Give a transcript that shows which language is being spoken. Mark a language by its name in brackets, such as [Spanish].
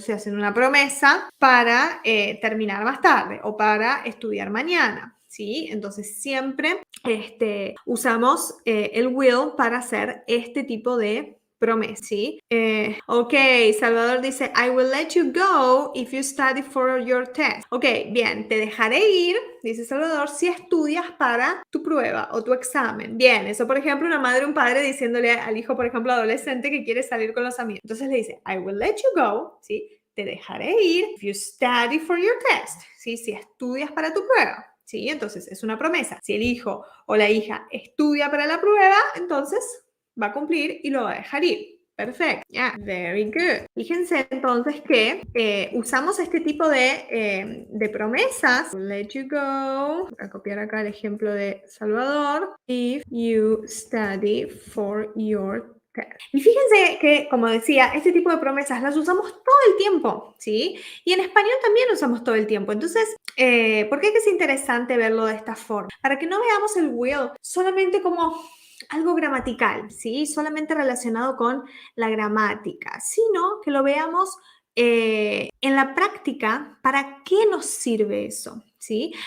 [Spanish] Estoy haciendo una promesa para terminar más tarde o para estudiar mañana, ¿sí? Entonces siempre usamos el will para hacer este tipo de promesa, ¿sí? [English] Ok, Salvador dice, I will let you go if you study for your test. [Spanish] Ok, bien, te dejaré ir, dice Salvador, si estudias para tu prueba o tu examen. Bien, eso por ejemplo, una madre o un padre diciéndole al hijo, por ejemplo, adolescente que quiere salir con los amigos. Entonces le dice, [English] I will let you go, ¿sí? [Spanish] Te dejaré ir [English] if you study for your test, ¿sí? [Spanish] Si estudias para tu prueba. ¿Sí? Entonces es una promesa. Si el hijo o la hija estudia para la prueba, entonces va a cumplir y lo va a dejar ir. Perfecto. [English] Yeah, very good. [Spanish] Fíjense entonces que usamos este tipo de promesas. [English] Let you go. [Spanish] Voy a copiar acá el ejemplo de Salvador. [English] If you study for your test. [Spanish] Y fíjense que, como decía, este tipo de promesas las usamos todo el tiempo, ¿sí? Y en español también usamos todo el tiempo. Entonces, ¿por qué es interesante verlo de esta forma? Para que no veamos el will solamente como algo gramatical, ¿sí? Solamente relacionado con la gramática, sino que lo veamos en la práctica, ¿para qué nos sirve eso? ¿Sí?